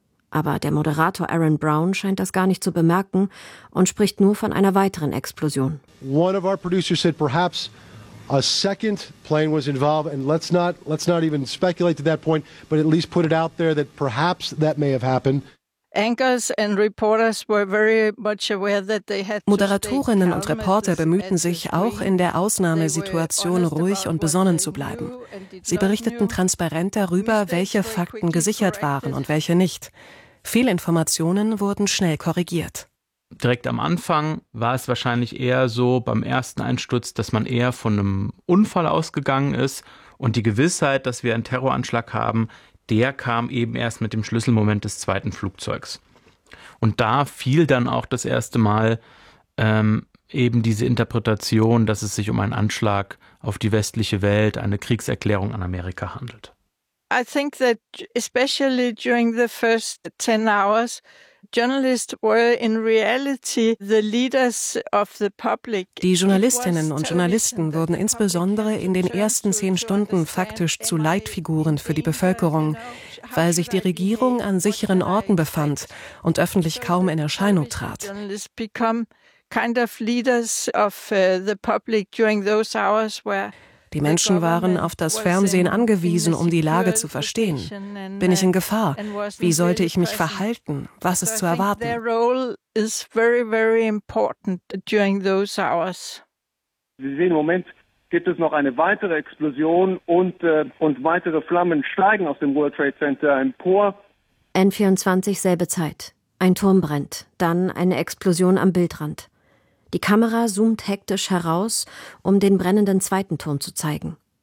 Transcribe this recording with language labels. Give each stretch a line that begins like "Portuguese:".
German: Aber der Moderator Aaron Brown scheint das gar nicht zu bemerken und spricht nur von einer weiteren Explosion.
English: One of our producers said perhaps a second plane was involved, and let's not even speculate to that point, but at least put it out there that perhaps that may have happened. Anchors and reporters were very much aware that they had to.
German: Moderatorinnen und Reporter bemühten sich auch in der Ausnahmesituation ruhig und besonnen zu bleiben. Sie berichteten transparent darüber, welche Fakten gesichert waren und welche nicht. Fehlinformationen wurden schnell korrigiert. direkt am Anfang war es wahrscheinlich eher so beim ersten Einsturz, dass man eher von einem Unfall ausgegangen ist. Und die Gewissheit, dass wir einen Terroranschlag haben, der kam eben erst mit dem Schlüsselmoment des zweiten Flugzeugs. Und da fiel dann auch das erste Mal eben diese Interpretation, dass es sich um einen Anschlag auf die westliche Welt, eine Kriegserklärung an Amerika handelt.
English: I think that especially during the first 10 hours, journalists were in reality the leaders of the public.
German: Die Journalistinnen und Journalisten wurden insbesondere in den ersten 10 Stunden faktisch zu Leitfiguren für die Bevölkerung, weil sich die Regierung an sicheren Orten befand und öffentlich kaum in Erscheinung trat.
English: Kind of leaders of the public during those hours where
German: die Menschen waren auf das Fernsehen angewiesen, um die Lage zu verstehen. Bin ich in Gefahr? Wie sollte ich mich verhalten? Was ist zu erwarten?
English: Their role is very, very important during those hours.
German: Sie sehen, im Moment gibt es noch eine weitere Explosion und weitere Flammen steigen aus dem World Trade Center empor. N24, selbe Zeit. Ein Turm brennt, dann eine Explosion am Bildrand. Die Kamera zoomt hektisch heraus, um den brennenden zweiten Turm zu zeigen.